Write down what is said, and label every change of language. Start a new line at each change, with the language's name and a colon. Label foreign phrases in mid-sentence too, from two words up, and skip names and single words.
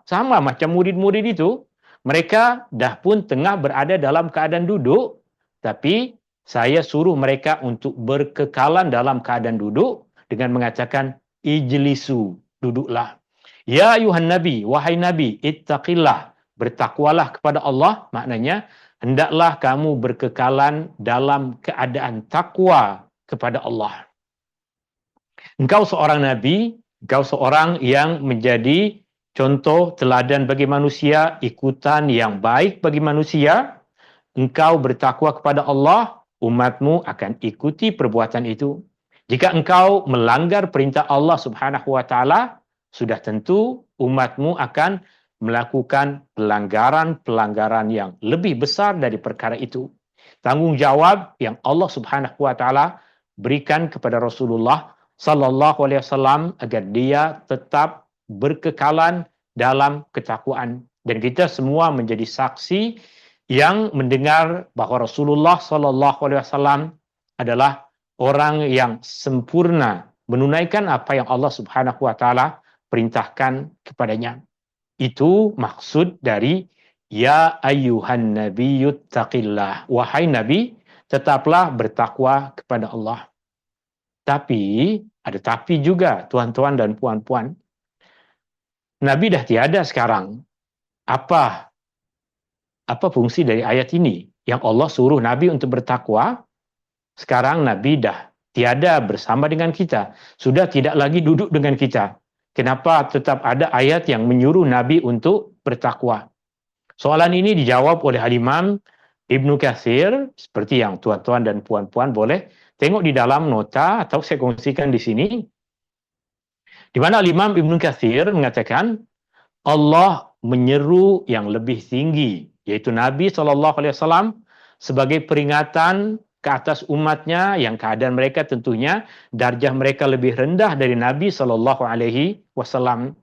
Malay: Sama macam murid-murid itu. Mereka dah pun tengah berada dalam keadaan duduk, tapi saya suruh mereka untuk berkekalan dalam keadaan duduk dengan mengatakan ijlisu, duduklah.
Arabic: يا أيها النبي,
Malay: wahai nabi, ittaqillah, bertakwalah kepada Allah, maknanya hendaklah kamu berkekalan dalam keadaan takwa kepada Allah. Engkau seorang nabi, engkau seorang yang menjadi contoh teladan bagi manusia, ikutan yang baik bagi manusia. Engkau bertakwa kepada Allah, umatmu akan ikuti perbuatan itu. Jika engkau melanggar perintah Allah
Arabic: سبحانه وتعالى,
Malay: sudah tentu umatmu akan melakukan pelanggaran-pelanggaran yang lebih besar dari perkara itu. Tanggungjawab yang Allah
Arabic: سبحانه وتعالى
Malay: berikan kepada Rasulullah
Arabic: صلى الله عليه وسلم
Malay: agar dia tetap berkekalan dalam ketakwaan, dan kita semua menjadi saksi yang mendengar bahawa Rasulullah
Arabic: صلى الله عليه وسلم
Malay: adalah orang yang sempurna menunaikan apa yang Allah
Arabic: سبحانه وتعالى
Malay: perintahkan kepadanya. Itu maksud dari
Arabic: يا أيها النبي اتق الله,
Malay: wahai nabi, tetaplah bertakwa kepada Allah. Tapi ada tapi juga, tuan-tuan dan puan-puan. Nabi dah tiada sekarang. Apa fungsi dari ayat ini? Yang Allah suruh Nabi untuk bertakwa, sekarang Nabi dah tiada bersama dengan kita. Sudah tidak lagi duduk dengan kita. Kenapa tetap ada ayat yang menyuruh Nabi untuk bertakwa? Soalan ini dijawab oleh Al-Imam Ibnu Katsir, seperti yang tuan-tuan dan puan-puan boleh tengok di dalam nota atau saya kongsikan di sini. Di mana Al-Imam Ibnu Katsir mengatakan Allah menyeru yang lebih tinggi, yaitu Nabi SAW sebagai peringatan ke atas umatnya yang keadaan mereka tentunya darjah mereka lebih rendah dari Nabi SAW.